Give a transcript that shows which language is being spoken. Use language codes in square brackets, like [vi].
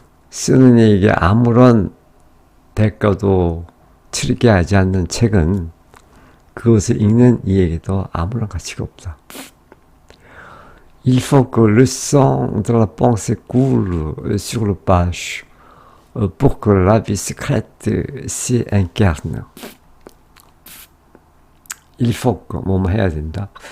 [ko] 쓰는 이에게 아무런 대가도 치르게 하지 않는 책은 그것을 읽는 이에게도 아무런 가치가 없다. [fr] Il faut que le sang de la pensée coule sur le page pour que la vie secrète s'y incarne. Il faut que [ko] 뭐뭐 해야 된다.